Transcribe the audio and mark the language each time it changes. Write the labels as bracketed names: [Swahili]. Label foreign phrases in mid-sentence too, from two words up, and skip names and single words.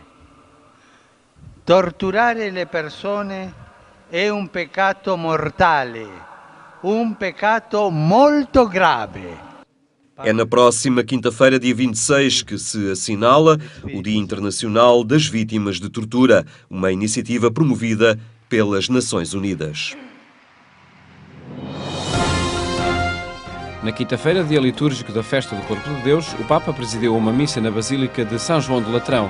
[Italian] Torturare le persone è un peccato mortale, un peccato molto grave. [Portuguese] É na próxima quinta-feira, dia 26, que se assinala o Dia Internacional das Vítimas de Tortura, uma iniciativa promovida pelas Nações Unidas. Na quinta-feira, dia litúrgico da Festa do Corpo de Deus, o Papa presidiu uma missa na Basílica de São João de Latrão.